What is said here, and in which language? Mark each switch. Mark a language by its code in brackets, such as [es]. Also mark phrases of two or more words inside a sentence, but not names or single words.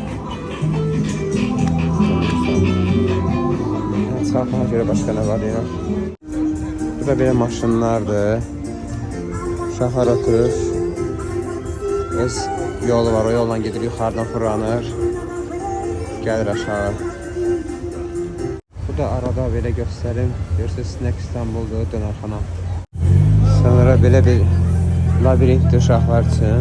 [tr] Sağlığa göre başka ne var ya? [az] Burada böyle maşınlardır. Uşaqlar oturur. Öz yolu var, o yolla gedir, yuxarıdan fırlanır. Gəlir aşağı. Burada arada belə göstərim. Görürsünüz, Snack İstanbul'dur, dönərxana. Sonra belə bir labirintdir uşaqlar üçün.